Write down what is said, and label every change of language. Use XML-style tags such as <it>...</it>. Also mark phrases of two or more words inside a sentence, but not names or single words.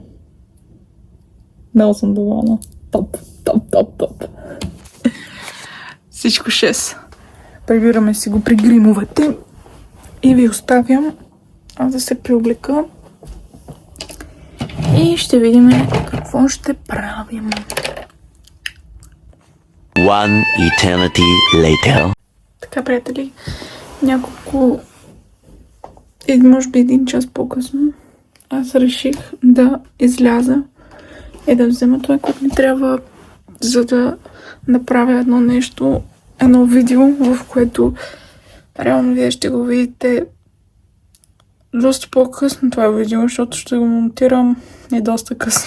<bg>Много съм доволна. Топ. Всичко 6. Прибираме си го при гримовете. И ви оставям аз да се приоблека. И ще видим какво ще правим.</bg> <en>One eternity later.</en> <bg>Така, приятели, няколко... може би 1 час по-късно аз реших да изляза и да взема това, което ми трябва, за да направя едно нещо, едно видео, в което реално вие ще го видите доста по-късно това видео, защото ще го монтирам и доста късно.</bg>